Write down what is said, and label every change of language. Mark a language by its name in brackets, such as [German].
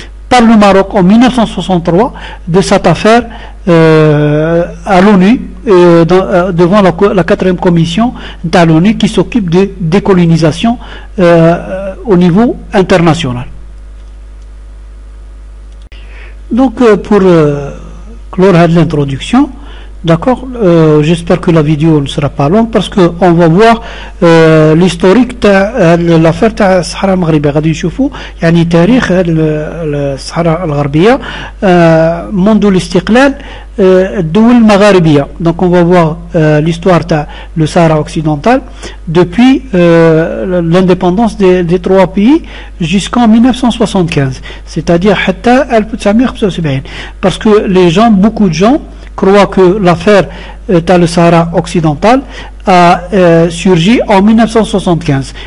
[French] par le Maroc en 1963 de cette affaire à l'ONU devant la 4e commission de l'ONU qui s'occupe de décolonisation au niveau international. Donc pour clore l'introduction, D'accord, j'espère que la vidéo ne sera pas longue parce qu'on va voir l'historique de l'affaire de الصحراء المغربية. [Arabic] غادي نشوفوا يعني تاريخ الصحراء الغربية منذ الاستقلال الدول المغاربية. [French] Donc on va voir l'histoire de le Sahara occidental depuis l'indépendance des trois pays jusqu'en 1975, c'est-à-dire [Arabic] حتى [French] 1975, parce que les gens, beaucoup de gens croient que l'affaire dans le Sahara occidental a surgi en 1975.